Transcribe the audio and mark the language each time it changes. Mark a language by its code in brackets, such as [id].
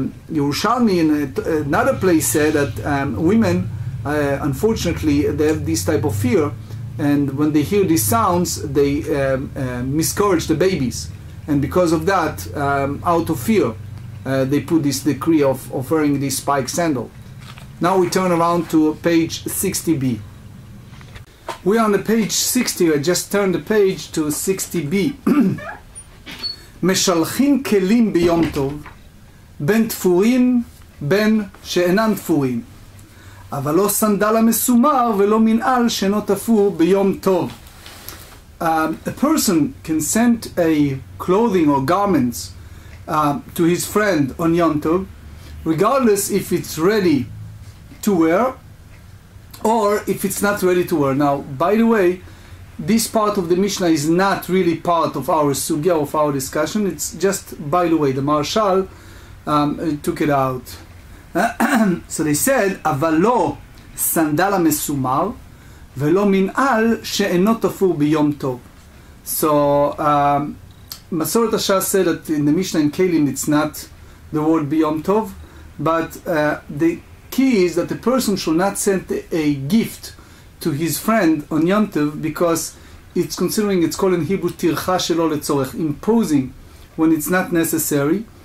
[en] Yerushalmi in another place said that women, unfortunately, they have this type of fear, and when they hear these sounds, they miscarriage the babies, and because of that, out of fear, they put this decree of wearing this spike sandal. Now we turn around to page 60b. We are on the page 60. I just turned the page to 60b. [he] משלחים כלים ביום טוב, בין תפורים בין שאינם תפורים, אבל לא סנדל המסומר ולא מנעל שאינו תפור ביום טוב. [en] A person can send a clothing or garments to his friend on Yom Tov, regardless if it's ready to wear or if it's not ready to wear. Now, by the way, this part of the Mishnah is not really part of our sugya, of our discussion. It's just, by the way, the Marshal took it out. So they said, [he] אבל לא סנדל המסומר ולא מנעל שאינו תפור ביום טוב. [en] So Masoret Ashar said that in the Mishnah in Kelim it's not the word biyom tov, but the key is that the person should not send a gift to his friend on Yom Tov, because it's called in Hebrew [he] tircha shelo letzorech, [en] imposing when it's not necessary.